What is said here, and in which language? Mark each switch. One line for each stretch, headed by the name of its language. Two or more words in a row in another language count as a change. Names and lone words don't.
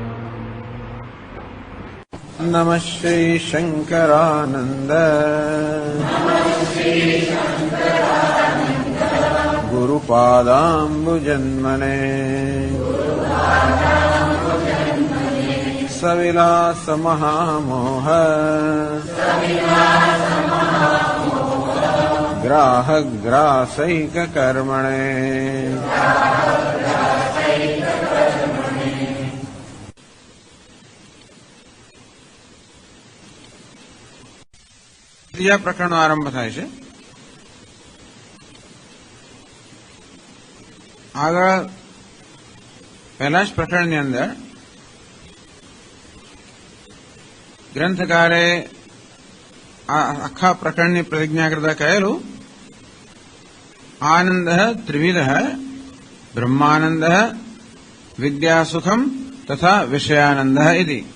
Sanskrit: नमः श्री शंकरानंद गुरुपादाम्बुजन्मने सविलास महामोह ग्राहग्रासैक कर्मणे
Gujarati: ત્રીજા પ્રકરણનો આરંભ થાય છે. આગળ પહેલા જ પ્રકરણની અંદર ગ્રંથકારે આખા પ્રકરણની પ્રતિજ્ઞા કરતા કહેલું
Sanskrit: આનંદ ત્રિવિધ બ્રહ્માનંદ વિદ્યાસુખમ તથા વિષયાનંદ ઇતિ.